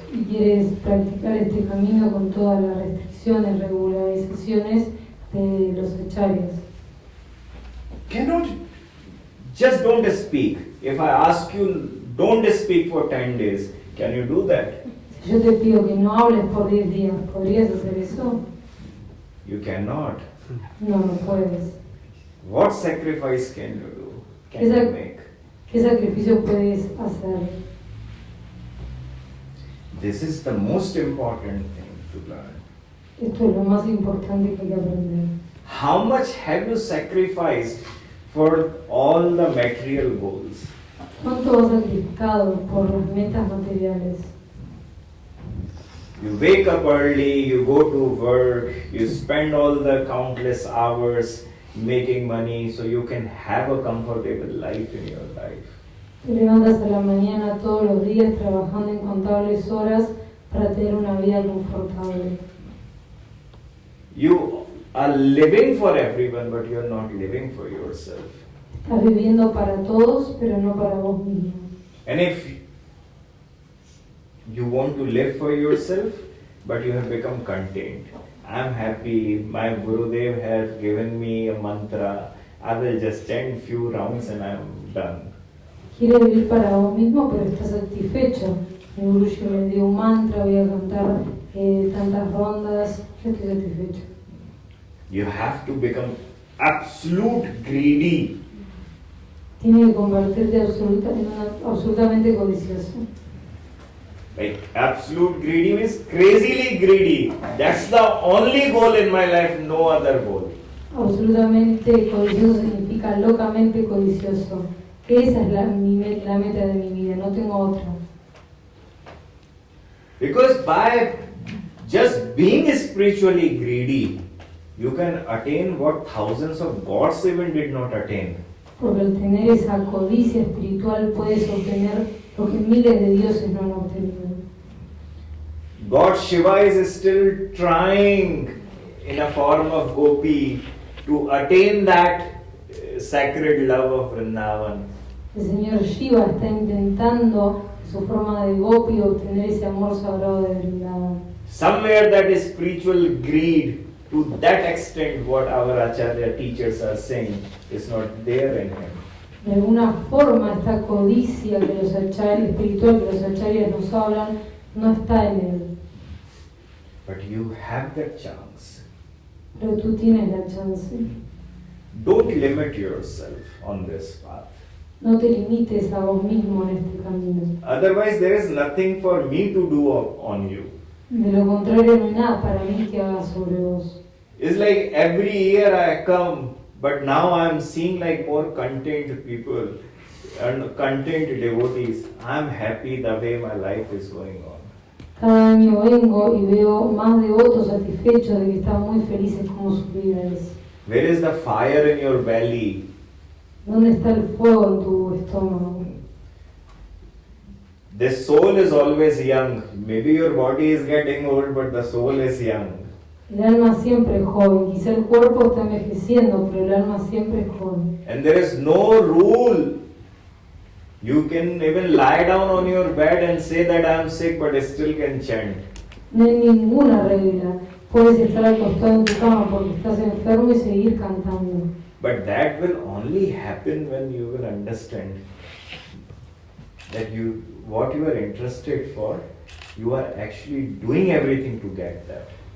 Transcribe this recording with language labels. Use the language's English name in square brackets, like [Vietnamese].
[Spanish] Y quieres practicar este camino con todas las restricciones, regularizaciones de los acharyas. [English] Just don't speak. If I ask you, don't speak for 10 days, can you do that? [Spanish] Si yo te pido que no hables por 10 días, ¿podrías hacer eso? [English] You cannot. [Spanish] No, no puedes. [English] What sacrifice can you do? Can Is that- you make? [Spanish] ¿Qué sacrificio puedes hacer? [English] This is the most important thing to learn. [Spanish] Esto es lo más importante que hay que aprender. [English] How much have you sacrificed for all the material goals? [Spanish] ¿Cuánto has sacrificado por las metas materiales? [English] You wake up early, you go to work, you spend all the countless hours making money so you can have a comfortable life in your life. [Spanish] Te levantas a la mañana todos los días trabajando incontables horas para tener una vida confortable. [English] You are living for everyone, but you are not living for yourself. [Spanish] Estás viviendo para todos, pero no para vos mismo. [English] And if you want to live for yourself, but you have become content. I'm happy, my Gurudev has given me a mantra, I will just chant few rounds and I'm done. [Spanish] Quieres vivir para vos mismo, pero estás satisfecho. Mi Guruji me dio un mantra, voy a cantar tantas rondas, yo estoy satisfecho. [English] You have to become absolute greedy. [Spanish] Tienes que convertirte absolutamente codicioso. [English] Like absolute greedy means crazily greedy. That's the only goal in my life, no other goal. [Spanish] Absolutamente codicioso significa locamente codicioso. Esa es la meta de mi vida, no tengo otra. [English] Because by just being spiritually greedy, you can attain what thousands of gods even did not attain. [Spanish] Porque al tener esa codicia espiritual puedes obtener lo que miles de dioses no han obtenido. [English] God Shiva is still trying in a form of gopi to attain that sacred love of Vrindavan. [Spanish] El señor Shiva está intentando en su forma de gopi obtener ese amor sagrado de Vrindavan. [English] Somewhere that is spiritual greed to that extent what our Acharya teachers are saying is not there in him. [Spanish] De alguna forma esta codicia que los acharyas, espiritual que los acharyas nos hablan no está en él. [English] But you have that chance. [Spanish] Pero tú tienes la chance. [English] Don't limit yourself on this path. [Spanish] No te limites a vos mismo en este camino. [English] Otherwise, there is nothing for me to do on you. [Spanish] De lo contrario, no hay nada para mí que haga sobre vos. [English] It's like every year I come, but now I'm seeing like more content people and content devotees. I'm happy the way my life is going on. [Spanish] Cada año vengo y veo más devotos satisfechos de que están muy felices como su vida es. [English] Where is the fire in your belly? [Spanish] ¿Dónde está el fuego en tu estómago? [English] The soul is always young. Maybe your body is getting old, but the soul is young. [Spanish] El alma siempre es joven, quizá el cuerpo está envejeciendo, pero el alma siempre es joven. [English] And there is no rule. You can even lie down on your bed and say that I am sick, but still can chant. [Spanish] No hay ninguna regla. Puedes estar acostado en tu cama porque estás enfermo y seguir cantando. [English] But that will only happen when you will understand that what you are interested for, you are actually doing everything to get that.